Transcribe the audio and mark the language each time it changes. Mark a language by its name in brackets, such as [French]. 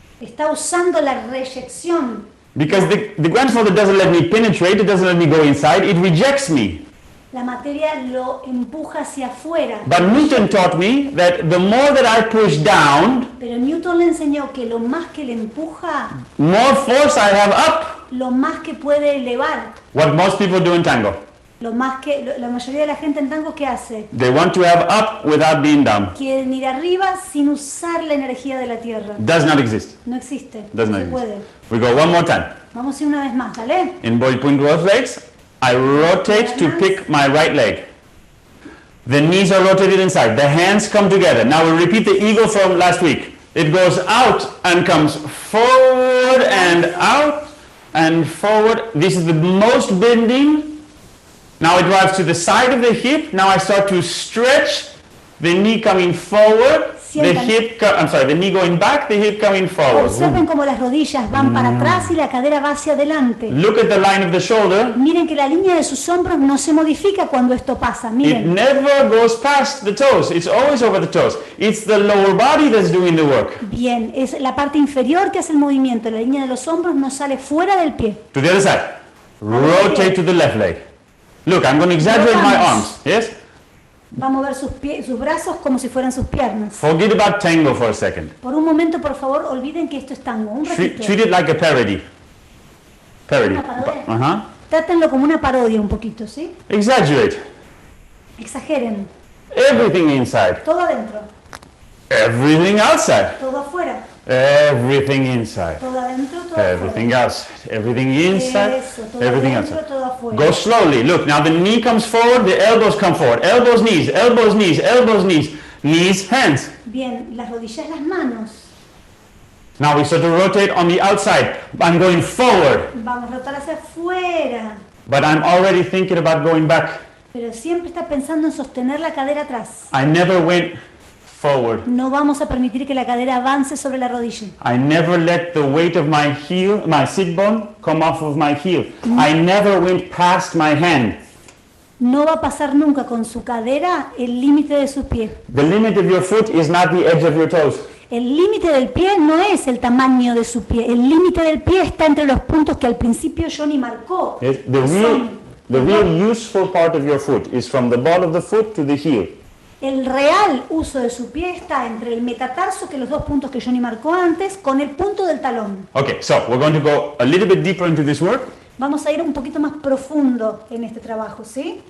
[Spanish] Está usando la reyección. [English] Because the grandfather doesn't let me penetrate, it doesn't let me go inside, it rejects me. [Spanish] La materia lo empuja hacia afuera. [English] But Newton taught me that the more that I push down, [Spanish] Pero Newton le enseñó que lo más que le empuja, [English] more force I have up. [Spanish] lo más que puede elevar. [English] What most people do in tango. [Spanish] Lo más que la mayoría de la gente en tango, ¿qué hace? [English] They want to have up without being down. [Spanish] Quieren ir arriba sin usar la energía de la tierra. [English] Does not exist. [Spanish] No existe. [English] Does [Spanish] No [English] not [Spanish] se puede. [English] exist. We go one more time. [Spanish] Vamos a ir una vez más, ¿vale? [English] In point growth legs, I rotate to pick my right leg. The knees are rotated inside. The hands come together. Now we repeat the eagle from last week. It goes out and comes forward and out and forward. This is the most bending. Now it drives to the side of the hip. Now I start to stretch. The knee coming forward. The hip, the knee going back, the hip coming forward. [Spanish] Observen cómo las rodillas van para atrás y la cadera va hacia adelante. [English] Look at the line of the shoulder. [Spanish] Miren que la línea de sus hombros no se modifica cuando esto pasa. [English] It [Spanish] Miren. [English] never goes past the toes. It's always over the toes. It's the lower body that's doing the work. [Spanish] Bien, es la parte inferior que hace el movimiento. La línea de los hombros no sale fuera del pie. [English] To the other side. Rotate to the left leg. Look, I'm going to exaggerate my arms. Yes? [Spanish] Va a mover sus brazos como si fueran sus piernas. [English] Forget about tango for a second. [Spanish] Por un momento, por favor, olviden que esto es tango. Un ratito. [English] Treat it like a parody. Parody. [Spanish] Una parodia. Uh-huh. Trátenlo como una parodia un poquito, ¿sí? [English] Exaggerate. [Spanish] Exageren. [English] Everything inside. [Spanish] Todo adentro, [English] Everything outside. [Spanish] todo afuera, [English] Everything inside. [Spanish] todo adentro, todo [English] Everything [Spanish] afuera. [English] outside. Everything inside. [Spanish] Eso, todo [English] Everything [Spanish] adentro, [English] outside. [Spanish] todo afuera. [English] Go slowly. Look, now the knee comes forward, the elbows come forward. Elbows, knees, elbows, knees, elbows, knees. Knees, hands. [Spanish] Bien, las rodillas, las manos. [English] Now we start to rotate on the outside. I'm going forward, [Spanish] Vamos a rotar hacia afuera. [English] but I'm already thinking about going back. [Spanish] Pero siempre está pensando en sostener la cadera atrás. [English] I never went forward. [Spanish] No vamos a permitir que la cadera avance sobre la rodilla. [English] I never let the weight of my heel, my sit bone, come off of my heel. I never went past my hand. [Spanish] No va a pasar nunca con su cadera el límite de sus pies. [English] The limit of your foot is not the edge of your toes. [Spanish] El límite del pie no es el tamaño de su pie. El límite del pie está entre los puntos que al principio Jonny marcó. [English] Yes, [Spanish] que son [English] the real useful part of your foot is from the ball of the foot to the heel. [Spanish] El real uso de su pie está entre el metatarso, que los dos puntos que Jonny marcó antes, con el punto del talón. [English] Okay, so we're going to go a little bit deeper into this work, [Spanish] Vamos a ir un poquito más profundo en este trabajo, ¿sí?